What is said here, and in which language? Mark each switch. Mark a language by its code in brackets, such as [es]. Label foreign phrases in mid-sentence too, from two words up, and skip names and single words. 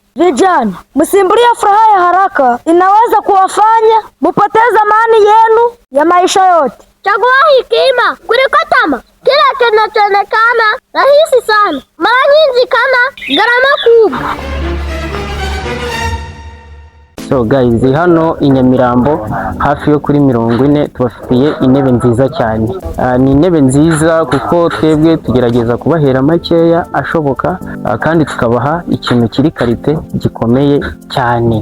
[sw] Vijana, msimbulie furaha ya haraka, inaweza kuwafanya mupoteza amani yenu ya maisha yote. Chagua hekima kuliko tamaa. Kila kinachoonekana rahisi sana, mara nyingi kana gharama kubwa. [en] So guys, [rw] hano i Nyamirambo hafi yo kuri 40 tubafitiye intebe nziza cyane. Ni intebe nziza kuko twebwe tugerageza kubahera makeya ashoboka, kandi tukabaha ikintu kiri karite gikomeye cyane.